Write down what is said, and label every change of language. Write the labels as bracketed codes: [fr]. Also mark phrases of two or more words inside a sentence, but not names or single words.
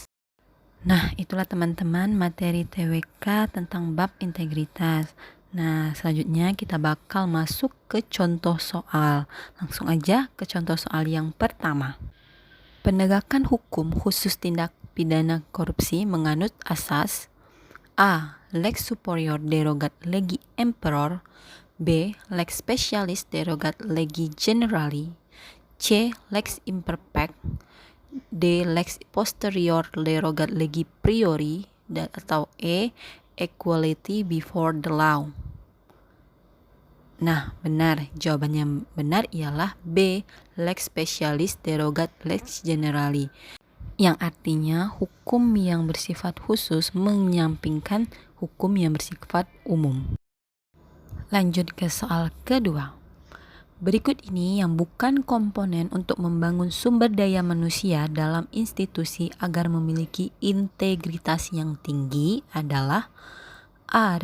[id] Nah, itulah teman-teman materi TWK tentang bab integritas. Nah, selanjutnya kita bakal masuk ke contoh soal. Langsung aja ke contoh soal yang pertama. Penegakan hukum khusus tindak pidana korupsi menganut asas A. [la] Lex superior derogat legi emperor, B. Lex specialis derogat legi generali, C. Lex imperfect, D. Lex posterior derogat legi priori, [id] dan atau [la] E. [en] Equality before the law. [id] Nah, benar. Jawabannya benar ialah B. [la] Lex specialis derogat lex generali, [id] yang artinya hukum yang bersifat khusus menyampingkan hukum yang bersifat umum. Lanjut ke soal kedua. Berikut ini yang bukan komponen untuk membangun sumber daya manusia dalam institusi agar memiliki integritas yang tinggi adalah A.